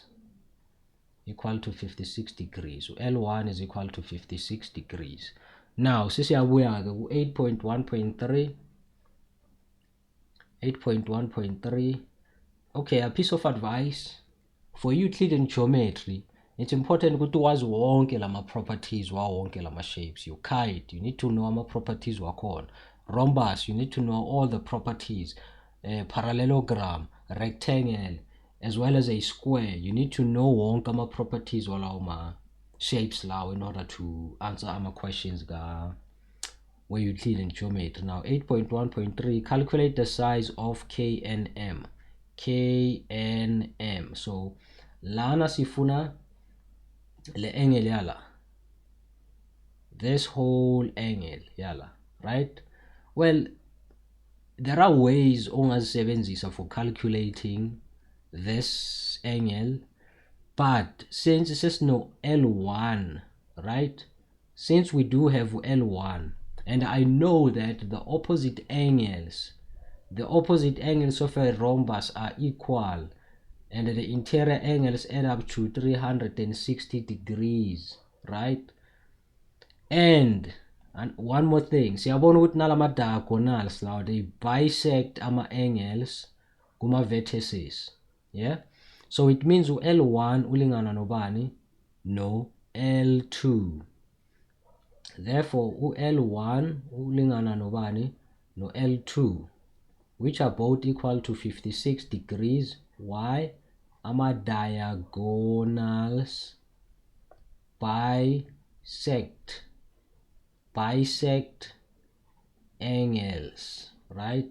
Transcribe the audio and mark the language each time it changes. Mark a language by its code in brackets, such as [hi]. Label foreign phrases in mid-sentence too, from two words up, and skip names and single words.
[en] Equal to 56 degrees. So L1 is equal to 56 degrees. [zu] Now, sisi abuya 8.1.3. 8.1.3. [en] Okay, a piece of advice for Euclidean geometry. It's important [zu] ukuthi wazi wonke lama properties wa wonke lama shapes. [en] You kite, you need to know ama properties wakhona. Rhombus, you need to know all the properties. Parallelogram, rectangle, as well as a square. You need to know [zu] wonke ama properties walawo ma shapes lawo [en] in order to answer ama questions ga where Euclidean geometry. Now 8.1.3, calculate the size of KNM. [zu] KNM. So lana sifuna le angle yala, [en] this whole angle yala, right? Well, there are ways ongazisebenzisa for calculating this angle, but since sesino L1, right? Since we do have L1, and I know that the opposite angles of a rhombus are equal, and the interior angles add up to 360 degrees, right? And one more thing, [zu] siyabona ukuthi nalama diagonals lawo [en] they bisect [zu] ama angles kuma vertices, yeah? [en] So it means L1 [zu] ulingana nobani? [en] No, L2. Therefore L1 [zu] ulingana nobani no [en] L2, which are both equal to 56 degrees. Why? Ama diagonals bisect angles, right?